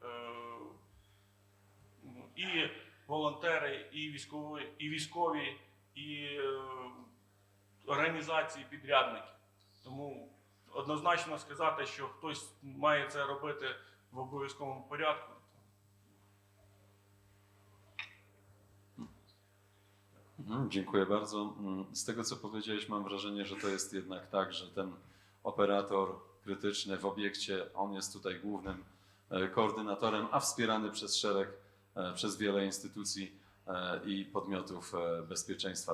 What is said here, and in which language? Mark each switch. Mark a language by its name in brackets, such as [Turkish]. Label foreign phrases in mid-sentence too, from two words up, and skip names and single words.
[Ukrainian] І волонтери, і військові, і організації, підрядники. Тому однозначно сказати, що хтось має це робити в обов'язковому порядку. [Polish] Dziękuję bardzo. Z tego, co powiedziałeś, mam wrażenie, że to jest jednak tak, że ten operator krytyczny w obiekcie, on jest tutaj głównym koordynatorem, a wspierany przez wiele instytucji i podmiotów bezpieczeństwa.